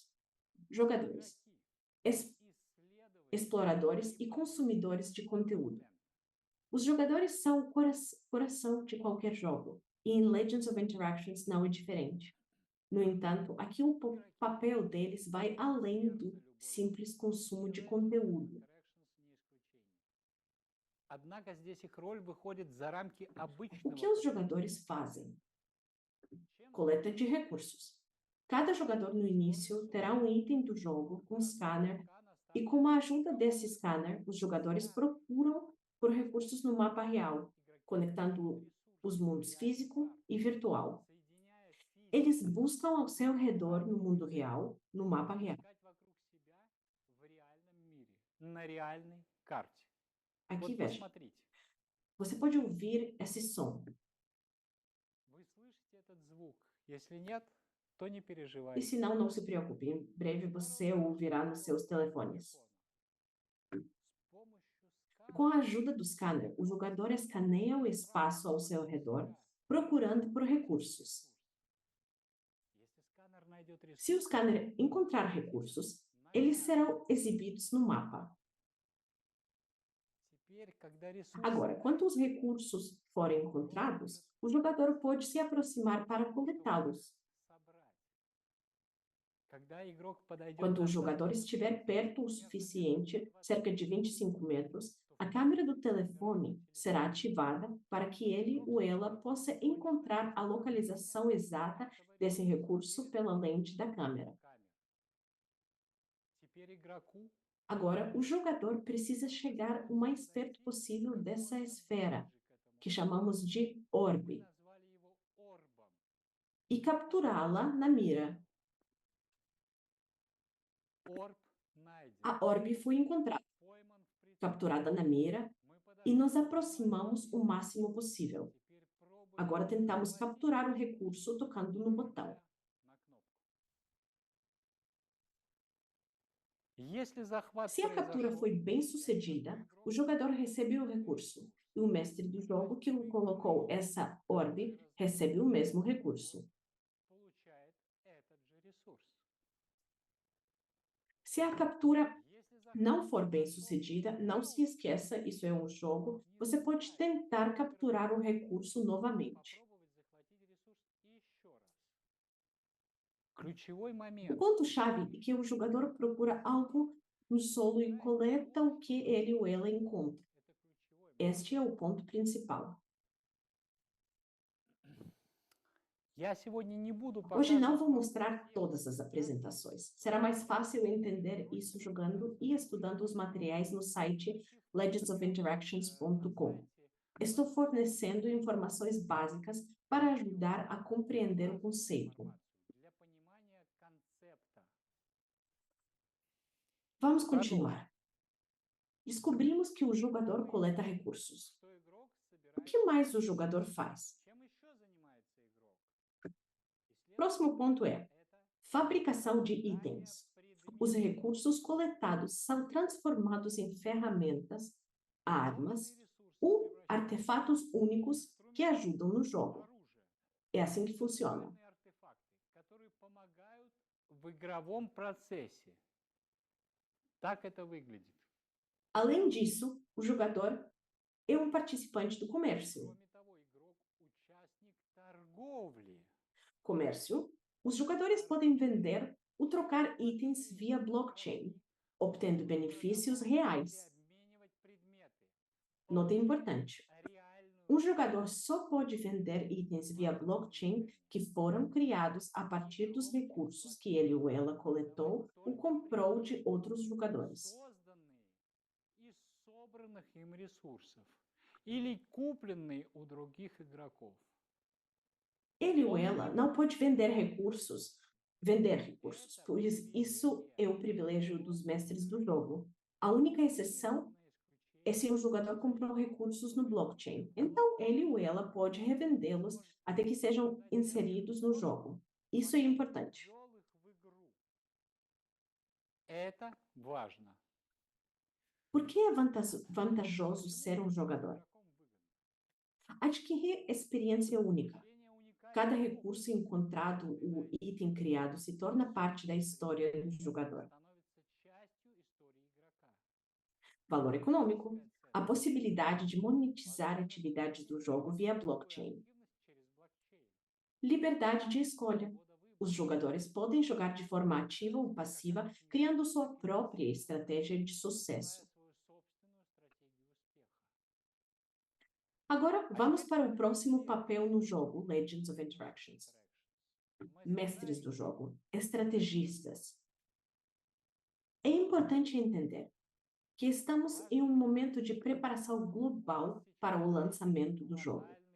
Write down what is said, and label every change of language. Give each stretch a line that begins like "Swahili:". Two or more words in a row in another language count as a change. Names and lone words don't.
Portuguese: Jogadores, exploradores e consumidores de conteúdo. Os jogadores são o coração de qualquer jogo, e em Legends of Interactions não é diferente. No entanto, aqui o papel deles vai além do simples consumo de conteúdo.
Russian: Однако здесь их роль выходит за рамки
Portuguese: O que
Russian: обычного
Portuguese: os
Russian: капитала.
Portuguese: jogadores fazem?
Russian: Чем
Portuguese: Coleta de recursos. Cada jogador no início terá um item do jogo com scanner, e com a ajuda desse scanner, os jogadores procuram por recursos no mapa real, conectando os mundos físico e virtual.
Russian: соединяя физику
Portuguese: Eles buscam ao seu redor no mundo real, no mapa real.
Russian: искать вокруг себя в реальном мире, на реальной карте.
Portuguese: Aqui,
Russian: Вот
Portuguese: veja,
Russian: посмотрите.
Portuguese: você pode ouvir esse som.
Russian: Вы слышите этот звук? Если нет, то не
Portuguese: E
Russian: переживайте.
Portuguese: se não, não se preocupe, em breve você o ouvirá nos seus telefones.
Russian: С помощью
Portuguese: Com a
Russian: сканера
Portuguese: ajuda do scanner, o jogador escaneia o espaço ao seu redor, procurando por recursos.
Russian: Если сканер найдет
Portuguese: Se o
Russian: ресурс,
Portuguese: scanner encontrar recursos, eles serão exibidos no mapa.
Russian: теперь, когда ресурсы
Portuguese: Agora, quando os recursos forem encontrados, o jogador pode se aproximar para coletá-los.
Russian: собрать. Когда игрок подойдет
Portuguese: Quando o
Russian: достаточно
Portuguese: jogador estiver perto o suficiente, cerca de 25 metros, a câmera do telefone será ativada para que ele ou ela possa encontrar a localização exata desse recurso pela lente da câmera.
Russian: Теперь игроку
Portuguese: Agora, o jogador precisa chegar o mais perto possível dessa esfera, que chamamos de
Russian: мы
Portuguese: orbe,
Russian: назвали его орбом.
Portuguese: e capturá-la na mira.
Russian: Орб найден,
Portuguese: A orbe foi encontrada,
Russian: пойман в прицел.
Portuguese: capturada na mira,
Russian: Мы
Portuguese: e nos
Russian: подошли
Portuguese: aproximamos o máximo possível.
Russian: Теперь пробуем
Portuguese: Agora tentamos
Russian: наводить
Portuguese: capturar o recurso tocando no botão.
Russian: на кнопку. Если захват
Portuguese: Se a captura
Russian: произошел,
Portuguese: foi bem sucedida, o jogador recebe o recurso, e o mestre do jogo que colocou essa orbe recebe o mesmo recurso.
Russian: получает этот же ресурс.
Portuguese: Se a captura
Russian: Если захват
Portuguese: não for bem
Russian: произошел,
Portuguese: sucedida, não se esqueça, isso é um jogo, você pode tentar capturar o recurso novamente.
Russian: попробовать захватить ресурс еще раз. Ключевой
Portuguese: O
Russian: момент.
Portuguese: ponto-chave é que o jogador procura algo no solo e coleta o que ele ou ela encontra.
Russian: Это ключевой момент.
Portuguese: Este é o ponto principal.
Russian: Я сегодня не буду
Portuguese: Hoje não
Russian: показывать
Portuguese: vou
Russian: вам
Portuguese: mostrar todas as apresentações. Será mais fácil entender isso jogando e estudando os materiais no site legendsofinteraction.com. Estou fornecendo informações básicas para ajudar a compreender o conceito.
Russian: для понимания концепта.
Portuguese: Vamos continuar. Descobrimos que o jogador coleta recursos.
Russian: Что игрок
Portuguese: O
Russian: собирает,
Portuguese: que mais o jogador faz?
Russian: чем еще занимается игрок?
Portuguese: Próximo ponto é
Russian: Это
Portuguese: fabricação de itens. Os recursos coletados são transformados em ferramentas, armas ou artefatos únicos que ajudam no jogo.
Russian: оружие,
Portuguese: É assim que funciona.
Russian: уникальные артефакты, которые помогают в игровом процессе. Так это выглядит.
Portuguese: Além disso, o jogador é um participante do comércio.
Russian: Кроме того, игрок участник торговли.
Portuguese: Comércio, os jogadores podem vender ou trocar itens via blockchain, obtendo benefícios reais.
Russian: Обменивать предметы.
Portuguese: Nota importante:
Russian: Реальную
Portuguese: um jogador só pode vender itens via blockchain que foram criados a partir dos recursos que ele ou ela coletou ou comprou de outros jogadores.
Russian: созданные из собранных им ресурсов или купленные у других игроков.
Portuguese: Ele ou ela não pode vender recursos, pois isso é o privilégio dos mestres do jogo. A única exceção é se o jogador comprou recursos no blockchain. Então, ele ou ela pode revendê-los até que sejam inseridos no jogo. Isso é importante.
Russian: Ввёл их в игру. Это важно.
Portuguese: Por que é vantajoso ser um jogador?
Russian: Игроком выгодно.
Portuguese: Adquirir experiência única.
Russian: Получение уникального
Portuguese: Cada
Russian: опыта
Portuguese: recurso encontrado, o item criado, se torna parte da história do jogador.
Russian: становится частью истории игрока.
Portuguese: Valor econômico. A possibilidade de monetizar atividades do jogo via blockchain.
Russian: Активность через блокчейн.
Portuguese: Liberdade de escolha.
Russian: Свобода выбора.
Portuguese: Os jogadores podem jogar de forma ativa ou passiva, criando sua própria estratégia de sucesso.
Russian: Выбирая свою собственную стратегию успеха.
Portuguese: Agora, vamos para o próximo papel no jogo, Legends of Interactions. Mestres do jogo, estrategistas. É importante entender que estamos em um momento de preparação global para o lançamento do jogo.